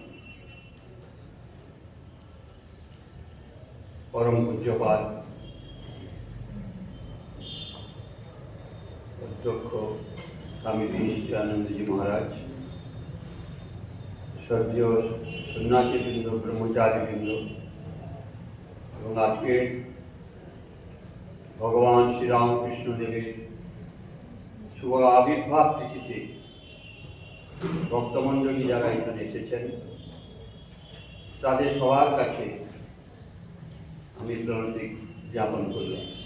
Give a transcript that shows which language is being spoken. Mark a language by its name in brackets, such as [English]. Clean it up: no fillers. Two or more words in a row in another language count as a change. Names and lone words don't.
[Bangla] পরম পূজ্যপাদ অধ্যক্ষ স্বামী বিনিশ্চয়ানন্দ জী মহারাজ, শ্রদ্ধেয় সন্যাসী বৃন্দ, ব্রহ্মচারী বৃন্দ এবং আজকে ভগবান শ্রীরামকৃষ্ণ দেবের শুভ আবির্ভাব তিথিতে ভক্তমণ্ডলী যারা এখানে এসেছেন তাদের সবার কাছে আমি প্রণতি জ্ঞাপন করলাম।